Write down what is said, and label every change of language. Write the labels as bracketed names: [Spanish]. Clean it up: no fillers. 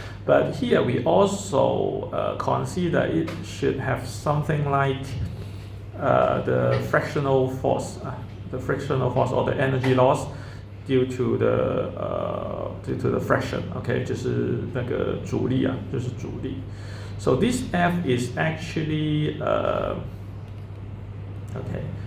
[English] But here we also consider it should have something like the fractional force. the frictional force or the energy loss due to the friction. [Chinese] Okay, 就是那个阻力啊，就是阻力。 [English] So this F is actually okay.